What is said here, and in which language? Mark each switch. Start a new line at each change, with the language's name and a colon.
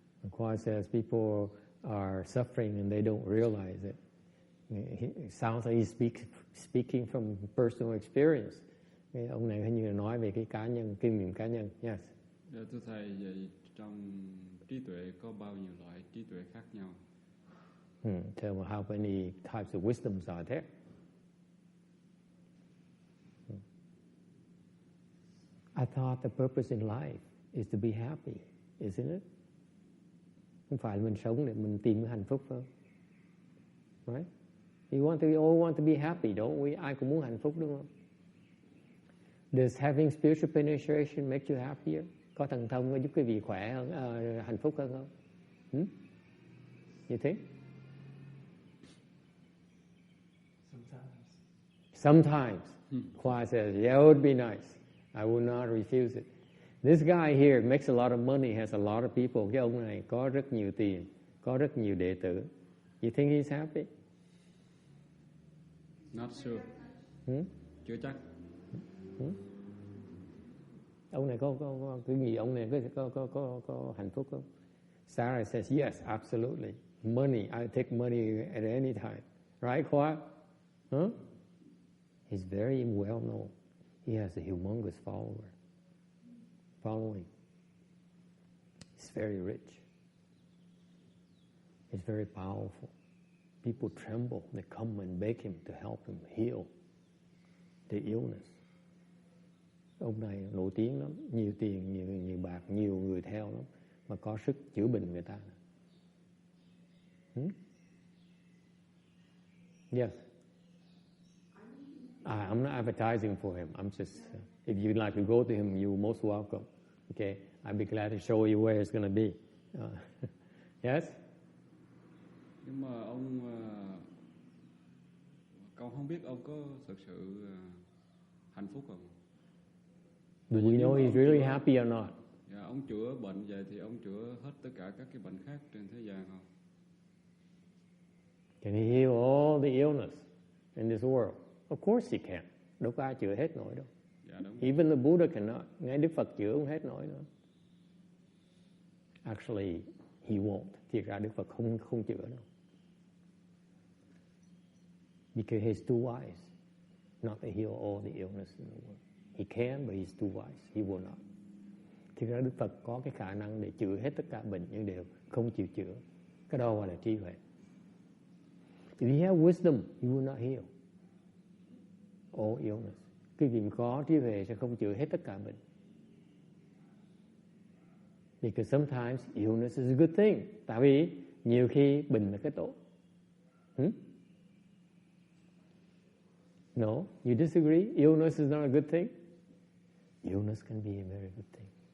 English: Khoa says people are suffering and they don't realize it. It sounds like he's speaking from personal experience.
Vietnamese: Ông này hình như là nói về cái cá nhân, kinh nghiệm cá nhân.
English: Yes.
Vietnamese: Dạ, thưa thầy, vậy trong trí tuệ có bao nhiêu loại trí tuệ khác nhau?
English: So how many types of wisdoms are there? I thought the purpose in life is to be happy, isn't it?
Vietnamese: Không phải mình sống để mình tìm hạnh phúc không?
English: Right? We all want to be happy, don't we?
Vietnamese: Ai cũng muốn hạnh phúc đúng không?
English: Does having spiritual penetration make you happier?
Vietnamese: Có thần thông có giúp quý vị khỏe hơn, hạnh phúc hơn không?
English: You think? Sometimes. Khoa says, yeah, it would be nice. I will not refuse it. This guy here makes a lot of money, has a lot of people.
Vietnamese: Cái ông này có rất nhiều tiền, có rất nhiều đệ tử.
English: You think he's happy? Not sure.
Vietnamese: Chưa chắc. Ông này có cái gì? Ông này có hạnh phúc không?
English: Sarah says, yes, absolutely. Money, I take money at any time. Right, Khoa? Huh? He's very well known. He has a humongous following. He's very rich. He's very powerful. People tremble. They come and beg him to help him heal the illness.
Vietnamese: Ông này nổi tiếng lắm, nhiều tiền, nhiều bạc, nhiều người theo lắm, mà có sức chữa bệnh người ta.
English: Yes. I'm not advertising for him. I'm just, if you'd like to go to him, you're most welcome. Okay, I'd be glad to show you where it's going to be. Yes?
Vietnamese: Nhưng mà ông, con không biết ông có thực sự hạnh phúc không?
English: Do we know he's really happy or not?
Vietnamese: Dạ, ông chữa bệnh vậy thì ông chữa hết tất cả các cái bệnh khác trên thế gian không?
English: Can he heal all the illness in this world? Of course he can.
Vietnamese: Đâu có ai chữa hết nổi đâu. Dạ, đúng.
English: Even the Buddha cannot.
Vietnamese: Ngay Đức Phật chữa không hết nổi nữa.
English: Actually, he won't.
Vietnamese: Thiệt ra Đức Phật không chữa đâu.
English: Because he's too wise not to heal all the illness in the world. He can, but he's too wise. He will not.
Vietnamese: Thiệt ra Đức Phật có cái khả năng để chữa hết tất cả bệnh nhưng đều không chịu chữa. Cái đó gọi là trí huệ.
English: If you have wisdom, you will not heal all illness.
Vietnamese: Cái gì có trí huệ sẽ không chữa hết tất cả bệnh.
English: Because sometimes illness is a good thing.
Vietnamese: Tại vì nhiều khi bệnh là cái tốt.
English: No, you disagree? Illness is not a good thing? Illness can be a very good thing.